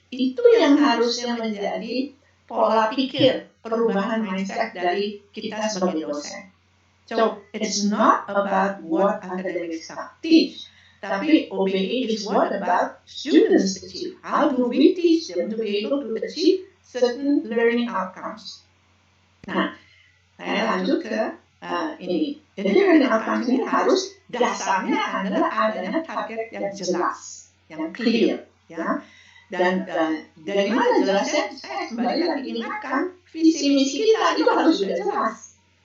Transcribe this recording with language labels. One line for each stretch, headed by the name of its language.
Indonesian: Itu yang harusnya menjadi pola pikir, perubahan mindset dari kita sebagai dosen.
English: So, it's not about what academic staff teach, tapi OBE is what about students achieve. How do we teach them to be able to achieve certain learning outcomes?
Indonesian: Nah, saya lanjut ke ini. Jadi learning outcomes ini harus dasarnya adalah adanya target yang jelas, yang clear, ya. Dan dari mana jelasnya? Saya kembali lagi ingatkan, visi misi kita itu harus sudah jelas.